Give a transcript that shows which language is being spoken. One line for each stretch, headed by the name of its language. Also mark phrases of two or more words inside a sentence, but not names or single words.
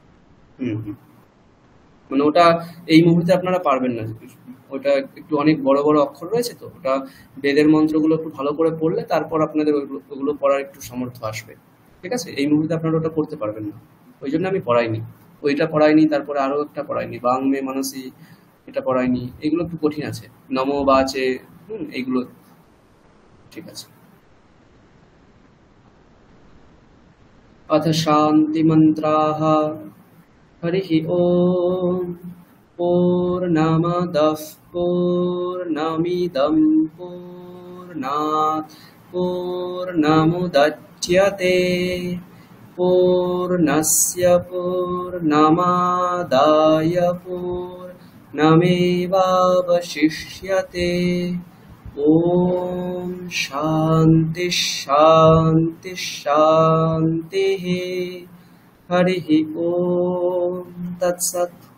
Bangla: মানে ওটা এই মুহূর্তে আপনারা পারবেন না, ওটা একটু অনেক বড় বড় অক্ষর রয়েছে, তো ওটা বেদের মন্ত্রগুলো একটু ভালো করে পড়লে তারপর আপনাদের ওগুলো পড়ার একটু সামর্থ্য আসবে। ঠিক আছে, এই মুহূর্তে আপনারা ওটা করতে পারবেন না, ওই জন্য আমি পড়াইনি। ওইটা পড়াইনি, তারপরে আরো একটা পড়াইনি,
Sanskrit: বাং মে মানসি,
Bangla: এটা পড়াইনি। এগুলো একটু কঠিন আছে,
Sanskrit: নমো বাচে,
Bangla: এইগুলো ঠিক আছে।
Sanskrit: अथ शान्तिमन्त्राः हरिः ओम् पूर्णमदः पूर्णमिदं पूर्णात् पूर्णमुदच्यते पूर्णस्य पूर्णमादाय पूर्णमेवावशिष्यते ओम शांति शांति शांतिः हरिः ओम तत्सत्।